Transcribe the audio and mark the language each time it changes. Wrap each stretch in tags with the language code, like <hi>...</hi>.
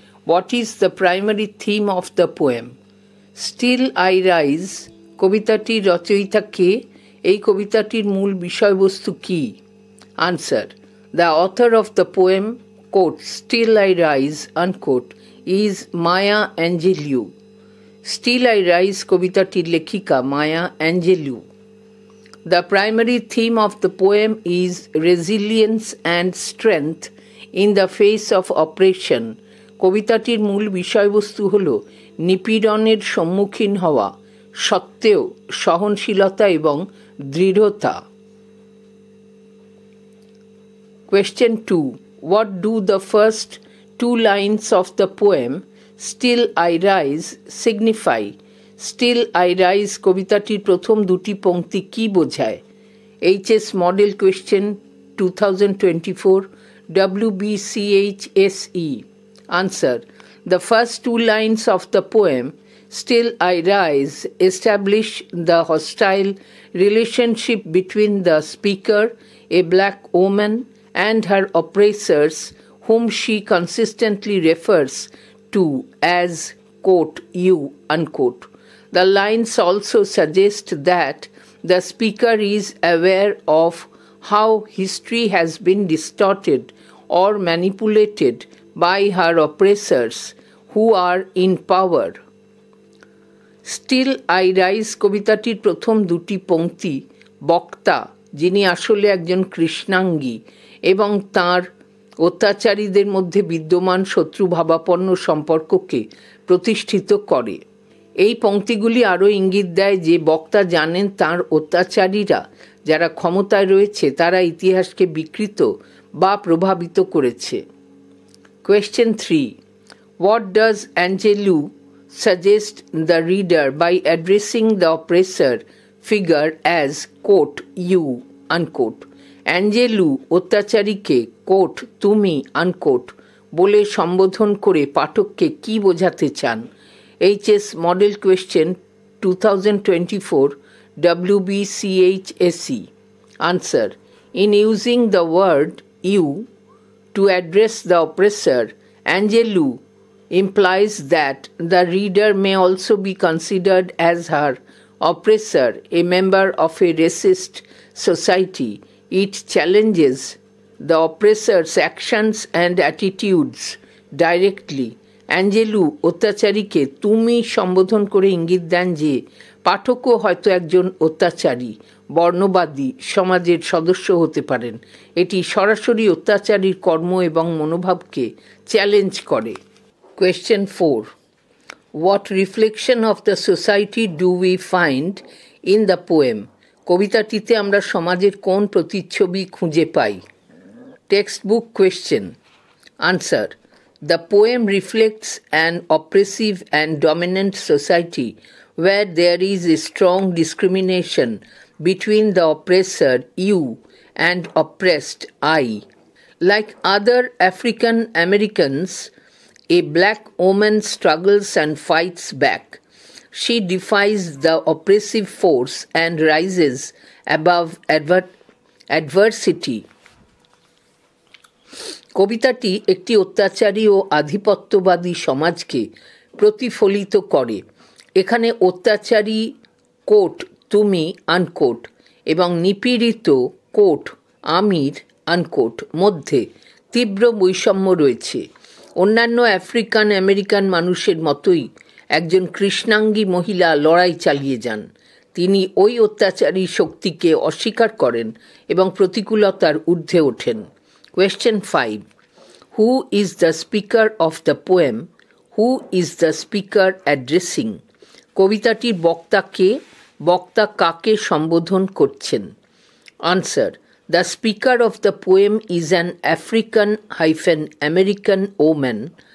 <en>What is the primary theme of the poem? Still I Rise</en> <bn>কবিতাটির রচয়িতা কে? এই কবিতাটির মূল বিষয়বস্তু কি?</bn> <en>Answer. The author of the poem, quote, Still I Rise, unquote, is Maya Angelou.</en> <bn>Still I Rise কবিতাটির লেখিকা মায়া অ্যাঞ্জেলু।</bn> <en>The primary theme of the poem is resilience and strength in the face of oppression.</en> <bn>কবিতাটির মূল বিষয়বস্তু হল নিপীড়নের সম্মুখীন হওয়া সত্ত্বেও সহনশীলতা এবং দৃঢ়তা।</bn> <en>Question 2. What do the first two lines of the poem Still I Rise signify?</en> <bn>Still I Rise কবিতাটির প্রথম দুটি পংক্তি কি বোঝায়?</bn> <en>HS Model Question 2024 WBCHSE. Answer. The first two lines of the poem Still I Rise establish the hostile relationship between the speaker, a black woman, and her oppressors, whom she consistently refers to as, quote, you, unquote. The lines also suggest that the speaker is aware of how history has been distorted or manipulated by her oppressors who are in power.</en> <bn>Still I Rise কবিতাটির প্রথম দুটি পংক্তি বক্তা, যিনি আসলে একজন কৃষ্ণাঙ্গী, এবং তাঁর অত্যাচারীদের মধ্যে বিদ্যমান শত্রুভাবাপন্ন সম্পর্ককে প্রতিষ্ঠিত করে। এই পংক্তিগুলি আরও ইঙ্গিত দেয় যে বক্তা জানেন তাঁর অত্যাচারীরা যারা ক্ষমতায় রয়েছে তারা ইতিহাসকে বিকৃত বা প্রভাবিত করেছে।</bn> <en>Question 3. What does Angelou suggest the reader by addressing the oppressor figure as, quote, you, unquote?</en> <bn>অ্যাঞ্জেলু অত্যাচারীকে, coat, তুমি, আনকোট বলে সম্বোধন করে পাঠককে কি বোঝাতে চান?</bn> <en>HS Model Question 2024 WBCHSE. Answer. In using the word you to address the oppressor, Angelou implies that the reader may also be considered as her oppressor, a member of a racist society. It challenges the oppressor's actions and attitudes directly.</en> <bn>অ্যাঞ্জেলু অত্যাচারীকে তুমি সম্বোধন করে ইঙ্গিত দেন যে পাঠকও হয়তো একজন অত্যাচারী বর্ণবাদী সমাজের সদস্য হতে পারেন। এটি সরাসরি অত্যাচারীর কর্ম এবং মনোভাবকে চ্যালেঞ্জ করে।</bn> <en>Question 4. What reflection of the society do we find in the poem?</en> <bn>কবিতাটিতে আমরা সমাজের কোন প্রতিচ্ছবি খুঁজে পাই?</bn> <en>Textbook question. Answer. The poem reflects an oppressive and dominant society where there is a strong discrimination between the oppressor, you, and oppressed, I. Like other African Americans, a black woman struggles and fights back. She defies the oppressive force and rises above adversity.</en> <bn>কবিতাটি একটি অত্যাচারী ও আধিপত্যবাদী সমাজকে প্রতিফলিত করে। এখানে অত্যাচারী, coat, তুমি, আনকোট, এবং নিপীড়িত, কোট, আমির, আনকোট মধ্যে তীব্র বৈষম্য রয়েছে। অন্যান্য আফ্রিকান আমেরিকান মানুষের মতোই একজন কৃষ্ণাঙ্গী মহিলা লড়াই চালিয়ে যান। তিনি ওই অত্যাচারী শক্তিকে অস্বীকার করেন এবং প্রতিকূলতার ঊর্ধ্বে ওঠেন।</bn> <en>Question 5. Who is the speaker of the poem? Who is the speaker addressing?</en> <bn>কবিতাটির বক্তা কে? বক্তা কাকে সম্বোধন করছেন?</bn> <en>Answer. The speaker of the poem is an African-American woman.</en>